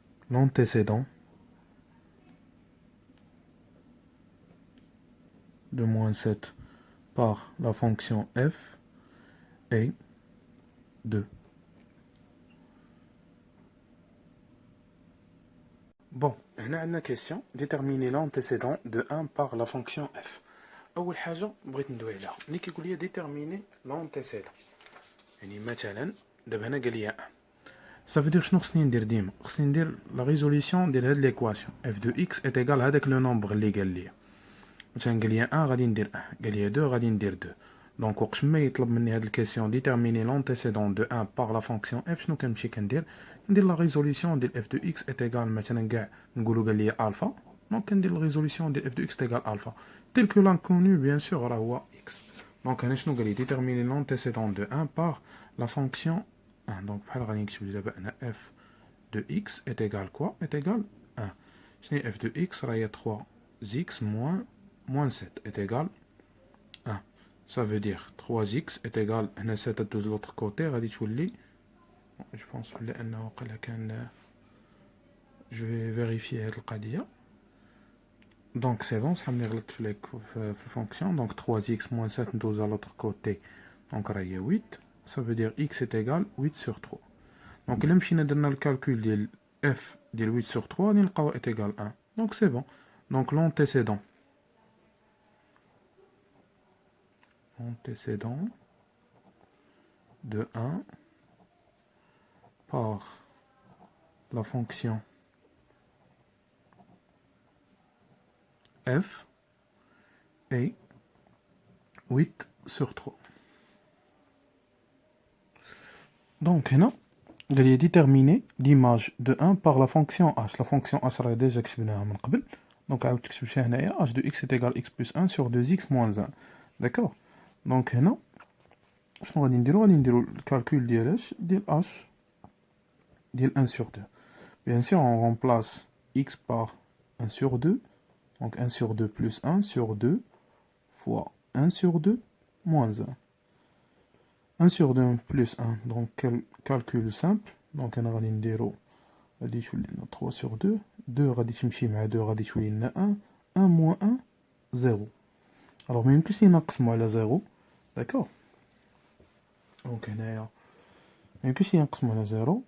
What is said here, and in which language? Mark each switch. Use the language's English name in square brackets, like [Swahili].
[French] L'antécédent de moins 7 par la fonction f est 2. Bon, [Arabic] هنا عندنا [French] question déterminer l'antécédent de 1 par la fonction f. [Arabic] أول حاجة بغيت ندوي عليها ملي كيقول لي [French] déterminer l'antécédent [Arabic] يعني مثلا دابا هنا قال لي 1 صافي شنو خصني ندير ديما خصني ندير لا ريزوليسيون ديال هاد ليكواسيون [French] f de x est égal [Arabic] هذاك لو نومبر اللي قال لي مثلا قال لي 1 غادي ندير 1 قال لي 2 غادي ندير 2 Donc وقت ما يطلب مني هاد الكيسيون [French] déterminer l'antécédent de 1 par la fonction f [Arabic] شنو كنمشي كندير لا ريزوليسيون ديال f de x est égal مثلا كاع نقولوا قال لي الفا دونك كندير لا ريزوليسيون ديال f de x est égal الفا [French] tel que l'inconnu bien sûr [Arabic] راه هو x. [French] دونك [Arabic] هنا شنو قال لي [French] déterminer l'antécédent de 1 par la fonction 1. دونك [Arabic] بحال غادي نكتب لي دابا هنا [French] f de x est égal quoi est égal 1. [Arabic] شنو هي [French] f de x راه هي 3x moins 7 est égal 1. Ça veut dire 3x est égal هنا 7 de l'autre côté [Arabic] غادي تولي [French] je pense [Arabic] بلي انه وقيلا كان [French] je vais vérifier هاد القضيه. Donc c'est bon, ça me [Arabic] غلطت في الفونكسيون. [French] Donc 3x moins 7 ندوز à l'autre côté. Donc [Arabic] راه هي 8. [French] Ça veut dire x est égal 8 sur 3. [Arabic] Donc إلا مشينا درنا الكالكول ديال f ديال 8 sur 3 غادي نلقاو [French] est égal 1. Donc c'est bon. Donc l'antécédent de 1 par la fonction f est 8 sur 3. Donc هنا [Arabic] قال لي [French] déterminer l'image de 1 par la fonction h. La fonction h [Arabic] راه ديجا كتبناها من قبل. [French] Donc [Arabic] عاود تكتب شي هنايا [French] h de x est égal x plus 1 sur 2x moins 1. D'accord. Donc [Arabic] هنا شنو غادي نديرو الكالكول ديال ديال h ديال 1 sur 2. [French] Bien sûr on remplace x par 1 sur 2. Donc 1 sur 2 plus 1 sur 2 fois 1 sur 2 moins 1. 1 sur 2 plus 1, donc calcul simple. [Arabic] Donc on غادي نديرو غادي يولي لنا [French] 3 sur 2. [Arabic] 2 غادي تمشي مع 2 غادي تولي لنا 1. [French] 1 moins 1 0. Alors [Arabic] ما يمكنش لي نقسمو على 0. داكوغ. دونك هنايا ما يمكنش لي نقسمو على 0.